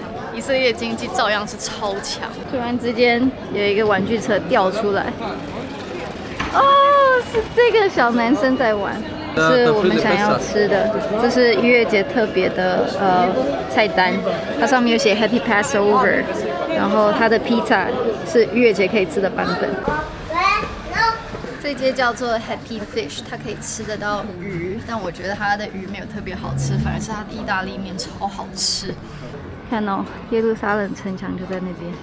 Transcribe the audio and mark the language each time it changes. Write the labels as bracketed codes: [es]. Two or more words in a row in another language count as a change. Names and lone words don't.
[zh] 以色列經濟照樣是超強。突然之間有一個玩具車掉出來，哦，是這個小男生在玩。是我們想要吃的，這是逾越節特別的菜單，它上面有寫 [en] Happy Passover， [zh] 然後它的披薩是逾越節可以吃的版本。這間叫做 Happy Fish， 它可以吃得到魚，但我覺得它的魚沒有特別好吃，反而是它的意大利麵超好吃。看哦，耶路撒冷城牆就在那邊。